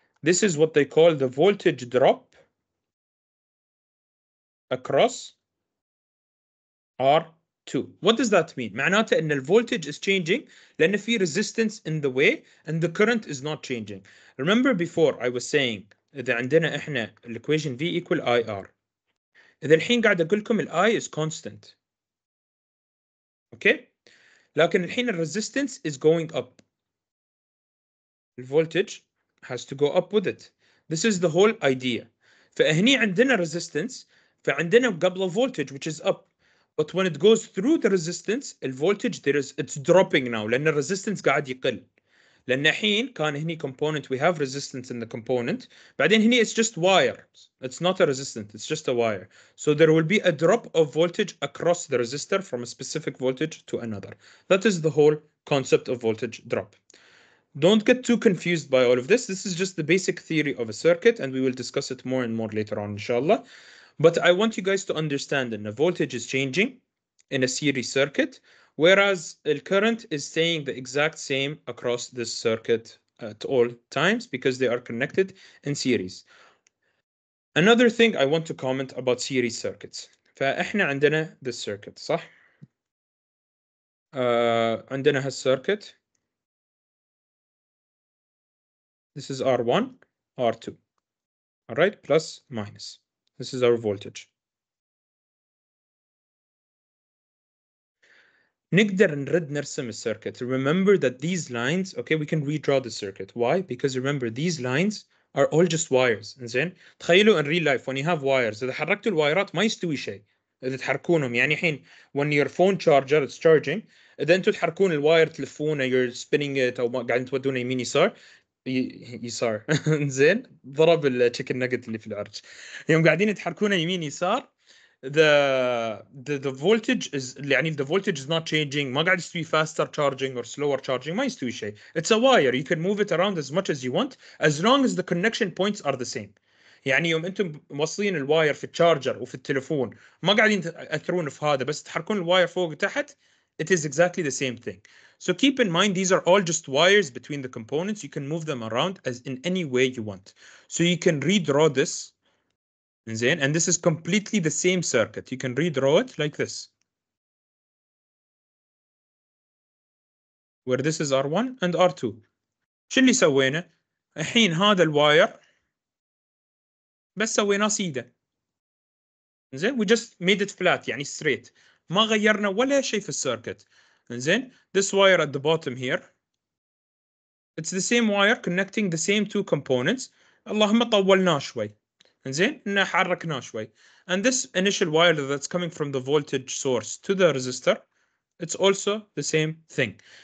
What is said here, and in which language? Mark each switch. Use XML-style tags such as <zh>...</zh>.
<en>This is what they call the voltage drop across R2. What does that mean?</en> <ar>معناته ان</ar> <en>voltage is changing</en> <ar>لأن في</ar> <en>resistance in the way and the current is not changing. Remember before I was saying</en> <ar>إذا عندنا إحنا</ar> <en>equation V equal IR.</en> <ar>إذا الحين قاعد أقول لكم</ar> <en>I is constant. Okay.</en> <ar>لكن الحين</ar> <en>resistance is going up. voltage has to go up with it. This is the whole idea.</en> <ar>فهني عندنا</ar> <en>resistance,</en> <ar>فعندنا قبل</ar> <en>voltage which is up. But when it goes through the resistance, the voltage it's dropping now</en> <ar>لأن</ar> <en>resistance</en> <ar>قاعد يقل. لأن الحين كان هني</ar> <en>component we have resistance in the component</en> <ar>بعدين هني</ar> <en>it's just wire, it's not a resistant, it's just a wire, so there will be a drop of voltage across the resistor from a specific voltage to another. That is the whole concept of voltage drop. Don't get too confused by all of this. This is just the basic theory of a circuit, and we will discuss it more and more later on, inshallah. But I want you guys to understand that the voltage is changing in a series circuit, whereas the current is staying the exact same across this circuit at all times because they are connected in series. Another thing I want to comment about series circuits.</en> <ar>فإحنا عندنا</ar> <en>this circuit</en> <ar>صح؟ عندنا هالcircuit.</ar> <en>This is R1, R2. All right, plus, minus. This is our voltage.</en> <ar>نقدر نرد نرسم الcircuit.</ar> <en>Remember that these lines, okay, we can redraw the circuit. Why? Because remember, these lines are all just wires.</en> <ar>إنزين؟ تخيلوا</ar> <en>in real life when you have wires</en> <ar>إذا حركتوا الوايرات ما يستوي شيء. إذا تحركونهم يعني الحين</ar> <en>when your phone charger is charging</en> <ar>إذا أنتوا تحركون الواير تلفونه</ar> <en>you're spinning it</en> <ar>أو قاعدين تودونه يمين يسار يسار زين ضرب التشيكن ناجت اللي في العرج يوم قاعدين يتحركونه يمين يسار</ar> <en>the voltage is</en> <ar>يعني</ar> <en>the voltage is not changing</en> <ar>ما قاعد يستوي</ar> <en>faster charging or slower charging</en> <ar>ما يستوي شيء.</ar> <en>It's a wire, you can move it around as much as you want as long as the connection points are the same.</en> <ar>يعني يوم انتم موصلين الواير في التشارجر وفي التليفون ما قاعدين تاثرون في هذا بس تحركون الواير فوق وتحت,</ar> <en>it is exactly the same thing. So keep in mind these are all just wires between the components. You can move them around as in any way you want. So you can redraw this. And this is completely the same circuit. You can redraw it like this, where this is R1 and R2.</en> <ar>شو اللي سوينا؟ الحين هذا الواير بس سويناه سيده.</ar> <en>we just made it flat</en> <ar>يعني</ar> <en>straight.</en> <ar>ما غيرنا ولا شيء في السيركت.</ar> <en>this wire at the bottom here, it's the same wire connecting the same two components.</en> <ar>اللهم طولناه شوي. إنه حركناه شوي.</ar> <en>And this initial wire that's coming from the voltage source to the resistor, it's also the same thing.</en>